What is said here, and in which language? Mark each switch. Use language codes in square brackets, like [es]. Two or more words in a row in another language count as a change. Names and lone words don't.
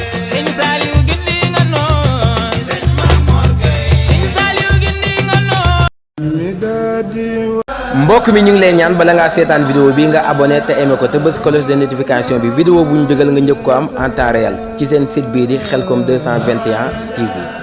[wo] Sëriñ Saaliw gindi nga noon. Sëriñ Saaliw gindi nga noon. Mbokk mi, ñu ngi lay ñaan, bala ngaa seetaan vidéo bi, nga abonné te aimé ko te bës [fr] cloche de notification [wo] bi. Vidéo bu ñu dugal nga njëkk ko am [fr] en temps réel [wo] ci seen site bii di Khelcom deux cent vingt et un T V.